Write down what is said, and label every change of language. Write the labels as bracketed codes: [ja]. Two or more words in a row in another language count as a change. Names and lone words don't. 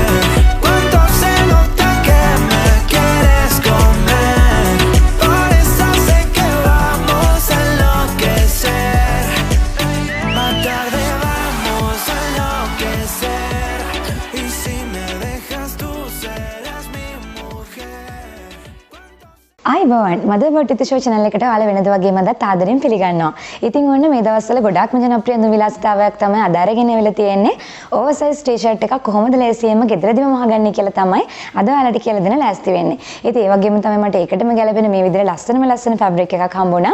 [es] Cuánto se nota que me quieres comer, por eso sé que vamos a enloquecer. Más tarde vamos a enloquecer, y si me dejas tú serás mi mujer. [si] අයිබෝන් මදර්බෝඩ් ඉති ෂෝ channel එකට ඔයාලා වෙනද වගේම අදත් ආදරෙන් පිළිගන්නවා. ඉතින් ඔන්න මේ දවස්වල ගොඩාක්ම ජනප්‍රිය අඳුම් විලාසිතාවයක් තමයි අද අරගෙන එවිලා තියෙන්නේ. [en] oversize T-shirt [si] එකක් කොහොමද ලේසියෙන්ම ගෙදරදීම මහගන්නේ කියලා තමයි අද ඔයාලට කියලා දෙන්න ලෑස්ති වෙන්නේ. ඉතින් ඒ වගේම තමයි මට ඒකටම ගැලපෙන මේ විදිහට ලස්සන ෆැබ්‍රික් එකක් හම්බුණා.